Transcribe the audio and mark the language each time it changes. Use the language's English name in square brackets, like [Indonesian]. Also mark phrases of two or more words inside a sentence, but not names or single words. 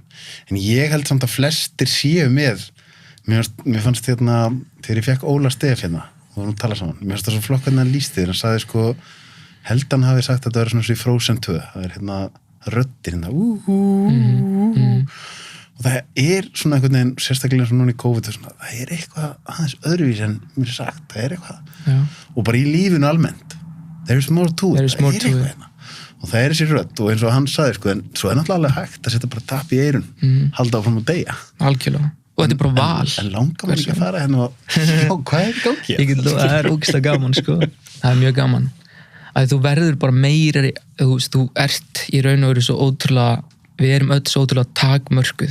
[Icelandic] En ég held samt að flestir séu með, mér fannst þegar ég fekk Óla Stef hérna, og við tala saman, mér fannst það svo flokk hvernig hann lýsti þér, hann sagði held hann hafi sagt að þetta var svona í Frozen 2, það er röddin og það er svona einhvern veginn, sérstaklega svona núna í COVID, það er eitthvað aðeins öðruvís en mér er sagt, það er eitthvað, og bara í lífinu almennt, [English] there is more to it, [Icelandic] það er eitthvað hérna. Og það er þessi rödd og eins og hann sagði en svo er náttúrulega hægt að setja bara tap í eyrun halda áfram að deyja. Algjörlega. Og þetta er bara val. En langar maður ekki að fara hérna og sjá hvað er í gangi? Það er ógeðslega gaman, Það er mjög gaman. Að þú verður bara meira, þú ert í raun og veru svo ótrúlega, við erum öll svo ótrúlega takmörkuð.